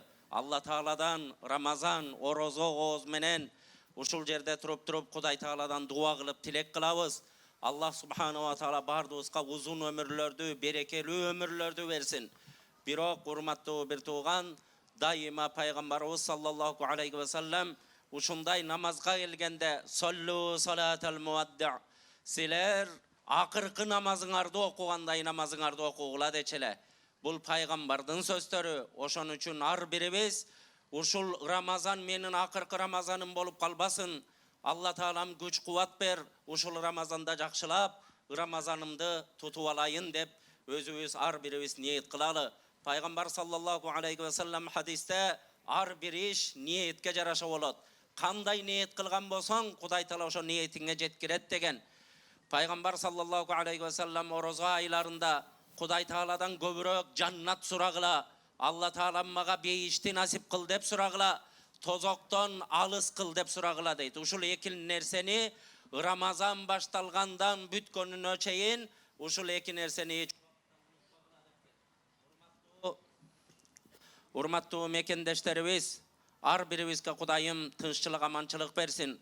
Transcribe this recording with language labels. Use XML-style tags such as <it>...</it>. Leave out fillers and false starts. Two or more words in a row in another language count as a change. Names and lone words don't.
<ky>Алла Тааладан Рамазан, Орозо ооз менен ушул жерде туруп Кудай Тааладан дуа кылып тилек кылабыз.</ky> <ar>الله سبحانه وتعالى</ar> <ky>бардыгыбызга узун өмүрлөрдү, берекелүү өмүрлөрдү берсин. Бирок урматтуу бир тууган, дайыма пайгамбарыбыз</ky> <ar>صلى الله عليه وسلم</ar> <ky>ушундай намазга келгенде</ky> <ar>صلوا صلاة المودع,</ar> <ky>силер акыркы намазыңарды окугандай намазыңарды окугула дечеле. Бул пайгамбардын сөздөрү. Ошон үчүн ар бирибиз ушул Рамазан менин акыркы Рамазаным болуп калбасын. Алла Таалам күч кубат бер, ушул Рамазанда жакшылап Рамазанымды тутуп алайын деп өзүбүз ар бирибиз ниет кылалы. Пайгамбар</ky> <ar>صلى الله عليه وسلم</ar> <ky>хадисте ар бир иш ниетке жараша болот. Кандай ниет кылган болсоң, Кудай Таала ошо ниетиңе жеткирет деген. Пайгамбар</ky> <ar>صلى الله عليه وسلم</ar> <ky>Орозо айларында Кудай Тааладан көбүрөөк жаннат сурагыла, Алла Таалам мага бейишти насип кыл деп сурагыла, тозоктон алыс кыл деп сурагыла дейт. Ушул эки нерсени Рамазан башталгандан бүткөнүнө чейин ушул эки нерсени урматтуу мекендештерибиз, ар бирибизге Кудайым тынччылык, аманчылык берсин.</ky>